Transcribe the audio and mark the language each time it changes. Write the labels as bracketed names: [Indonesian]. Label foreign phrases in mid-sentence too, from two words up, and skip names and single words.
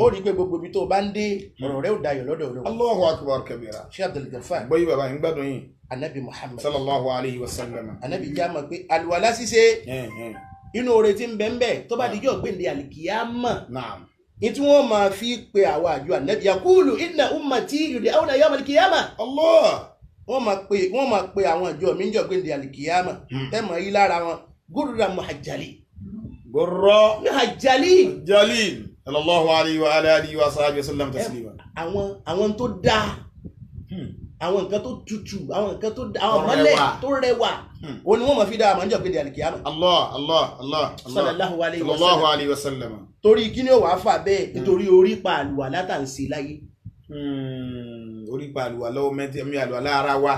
[Yoruba] Ó rí pé gbogbo ibi tó bá ń dé ọ̀rọ̀ rẹ̀ ò dayọ̀ lọ́dọ̀ Ọlọ́run. [Arabic] الله أكبر كبيرا. [Yoruba] Sheikh Abdul Ghaffar. Gbọ́ yí bàbá yín gbádùn yín. Anabi Muhammad. [Arabic] صلى الله عليه وسلم. [Yoruba] Anabi já mọ̀ pé àlùwàlá ṣíṣe inú oore tí ń bẹ ń bẹ tó bá dijọ́ gbèǹde àlìkìyámà. Naam. Ní tí wọ́n máa fi pe àwọn àjọ Anabi [Arabic] يقول إن أمتي يدعون يوم القيامة. [Yoruba] Allah. Wọ́n máa pe àwọn àjọ mi ń jọ gbèǹde àlìkìyámà. Ẹ mọ̀ yí lára wọn [Arabic] غرا محجلين. [Yoruba] Gurra muhajjali. Jalil. [Arabic] صلى الله عليه وعلى آله وصحبه وسلم تسليما. [Yoruba] Àwọn tó dáa àwọn nǹkan tó tutù àwọn nǹkan tó àwọn mọ́lẹ̀ tó rẹwà ó ní wọ́n máa fi dá àmọ́ níjọ́ gbèdé àlìkìyàmọ̀. Allah sallallahu [Arabic] عليه وسلم. [Yoruba] torí kí ni ó wàá fà bẹ́ẹ̀ nítorí orí pa àlùwàlá tá à ń ṣe láyé. orí pa àlùwàlá omi àlùwàlá ara wa.